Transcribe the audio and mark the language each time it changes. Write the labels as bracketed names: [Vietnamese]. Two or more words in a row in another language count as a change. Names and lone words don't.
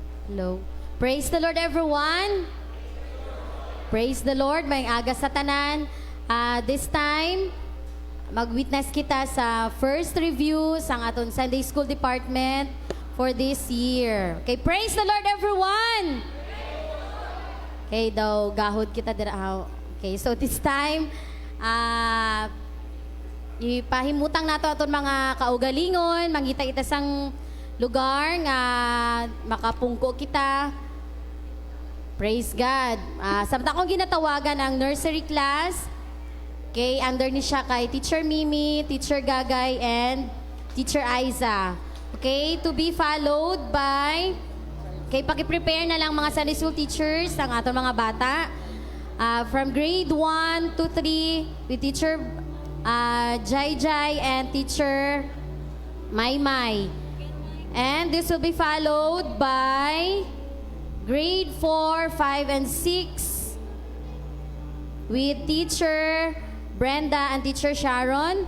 [English] Hello. Praise the Lord, everyone. Praise the Lord. [Hiligaynon] May aga sa tanan. This time, mag-witness kita sa [English] first review [Hiligaynon] sa aton [English] Sunday School Department for this year. Okay, praise the Lord, everyone. [Hiligaynon] Okay, daw, gahod kita dira. [English] Okay, so this time, [Hiligaynon] ipahimutang nato aton mga kaugalingon, mangita-ita sang lugar nga makapungko kita. [English] Praise God. [Hiligaynon] Samtang akong ginatawagan ang [English] nursery class, [Hiligaynon] okay, under ni siya kay Teacher Mimi, Teacher Gagay, and Teacher Aiza. [English] Okay, to be followed by, [Hiligaynon] okay, paki-prepare na lang mga [English] Sunday School teachers [Hiligaynon] ang aton mga bata. [English] From grade 1 to 3 with Teacher Jai Jai and Teacher Mai Mai. And this will be followed by grade 4, 5, and 6 with Teacher Brenda and Teacher Sharon.